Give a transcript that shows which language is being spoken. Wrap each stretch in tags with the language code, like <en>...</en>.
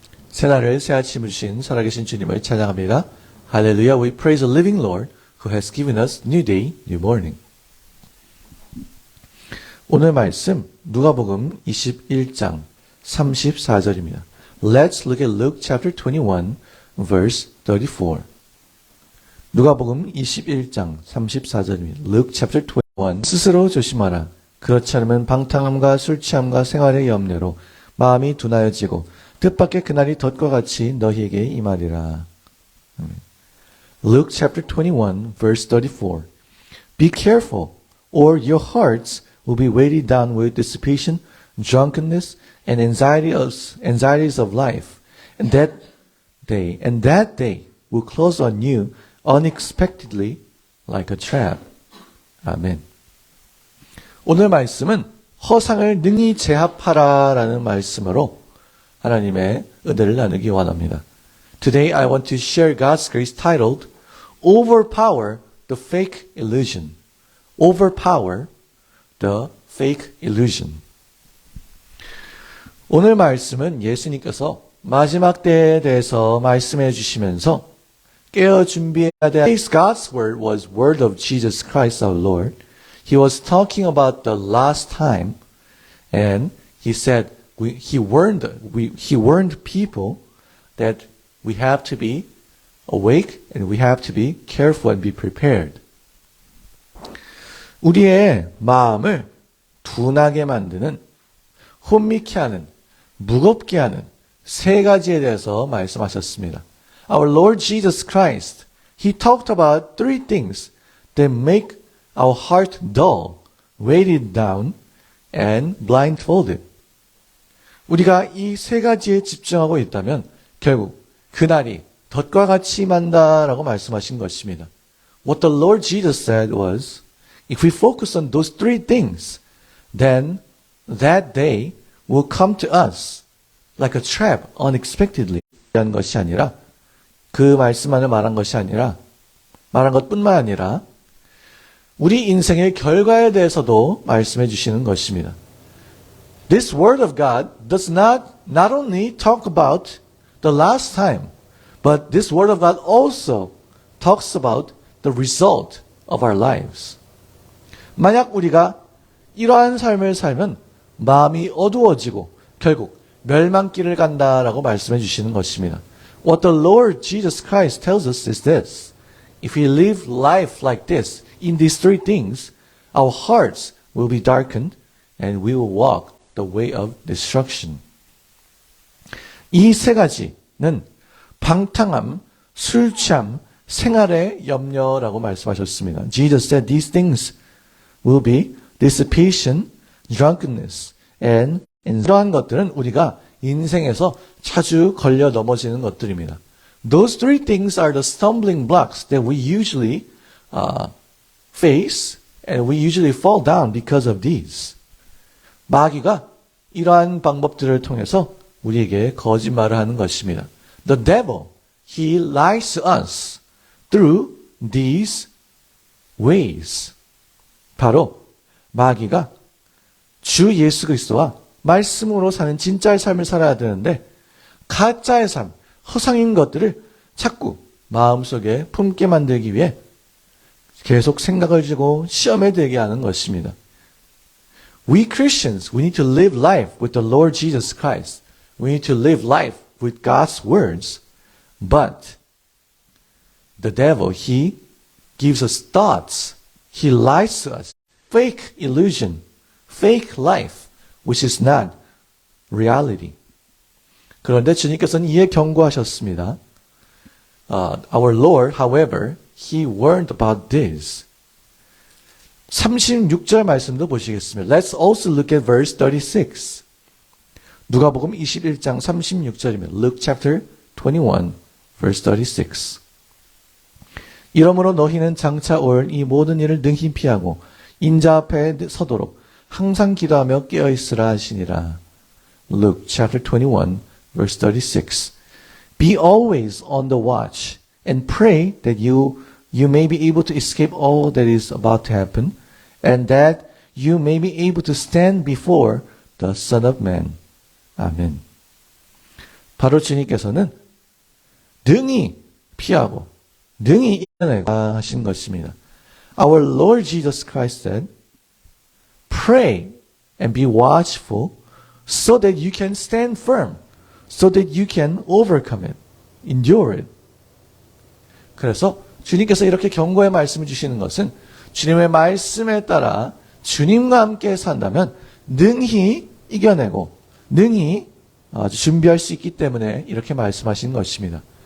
<ko>새날을 새 아침을 주신 살아계신 주님을 찬양합니다. 할렐루야.</ko> <en>We praise the living Lord who has given us new day, new morning.</en> <ko>오늘 말씀 누가복음 21장 34절입니다.</ko> <en>Let's look at Luke chapter 21 verse 34.</en> <ko>누가복음 21장 34절입니다.</ko> <en>Luke chapter 21.</en> <ko>스스로 조심하라. 그렇지 않으면 방탕함과 술 취함과 생활의 염려로 마음이 둔하여지고 뜻밖의 그날이 덫과 같이 너희에게 임하리라.</ko> <en>Luke chapter 21 verse 34. Be careful, or your hearts will be weighted down with dissipation, drunkenness, and anxieties of life, and that day will close on you unexpectedly like a trap.</en> <ko>아멘. 오늘 말씀은 허상을 능히 제압하라라는 말씀으로 하나님의 은혜를 나누기 원합니다.</ko> <en>Today I want to share God's grace titled Overpower the Fake Illusion. Overpower the Fake Illusion.</en> <ko>오늘 말씀은 예수님께서 마지막 때에 대해서 말씀해 주시면서 깨어 준비해야 될</ko> <en>God's word was word of Jesus Christ our Lord. He was talking about the last time, and he said he warned people that we have to be awake and we have to be careful and be prepared.</en> <ko>우리의 마음을 둔하게 만드는, 혼미케 하는, 무겁게 하는 세 가지에 대해서 말씀하셨습니다.</ko> <en>Our Lord Jesus Christ, He talked about three things that make our heart dull, weighted down, and blindfolded.</en> <ko>우리가 이 세 가지에 집중하고 있다면 결국 그날이 덫과 같이 임한다라고 말씀하신 것입니다.</ko> <en>What the Lord Jesus said was, if we focus on those three things, then that day will come to us like a trap unexpectedly.</en> <ko>이런 것이 아니라 그 말씀만을 말한 것이 아니라 말한 것뿐만 아니라 우리 인생의 결과에 대해서도 말씀해 주시는 것입니다.</ko> <en>This word of God does not only talk about the last time, but this word of God also talks about the result of our lives.</en> <ko>만약 우리가 이러한 삶을 살면 마음이 어두워지고 결국 멸망길을 간다라고 말씀해 주시는 것입니다.</ko> <en>What the Lord Jesus Christ tells us is this. If we live life like this, in these three things, our hearts will be darkened and we will walk the way of destruction.</en> <ko>이 세 가지는 방탕함, 술 취함, 생활의 염려라고 말씀하셨습니다.</ko> <en>Jesus said these things will be dissipation, drunkenness, and</en> <ko>이러한 것들은 우리가 인생에서 자주 걸려 넘어지는 것들입니다.</ko> <en>Those three things are the stumbling blocks that we usually face, and we usually fall down because of these.</en> <ko>마귀가 이러한 방법들을 통해서 우리에게 거짓말을 하는 것입니다.</ko> <en>The devil, he lies to us through these ways.</en> <ko>바로 마귀가 주 예수 그리스도와 말씀으로 사는 진짜의 삶을 살아야 되는데 가짜의 삶, 허상인 것들을 자꾸 마음속에 품게 만들기 위해 계속 생각을 주고 시험에 들게 하는 것입니다.</ko> <en>We Christians, we need to live life with the Lord Jesus Christ. We need to live life with God's words. But the devil, he gives us thoughts. He lies to us. Fake illusion, fake life, which is not reality.</en> <ko>그런데 주님께서는 이에 경고하셨습니다.</ko> <en>Our Lord, however, He warned about this.</en> <ko>36절 말씀도 보시겠습니다.</ko> <en>Let's also look at verse 36.</en> <ko>누가복음 21장 36절입니다.</ko> <en>Luke chapter 21, verse 36.</en> <ko>이러므로 너희는 장차 올 이 모든 일을 능히 피하고 인자 앞에 서도록 항상 기도하며 깨어 있으라 하시니라.</ko> <en>Luke chapter 21, verse 36. Be always on the watch and pray that you may be able to escape all that is about to happen, and that you may be able to stand before the Son of Man. 아멘.</en> <ko>바로 주님께서는 능히 피하고 능히 이겨내고 하신 것입니다.</ko> <en>Our Lord Jesus Christ said, Pray and be watchful so that you can stand firm, so that you can overcome it, endure it.</en> <ko>그래서 주님께서 이렇게 경고의 말씀을 주시는 것은 주님의 말씀에 따라 주님과 함께 산다면 능히 이겨내고 능히 준비할 수 있기 때문에 이렇게 말씀하신 것입니다.</ko>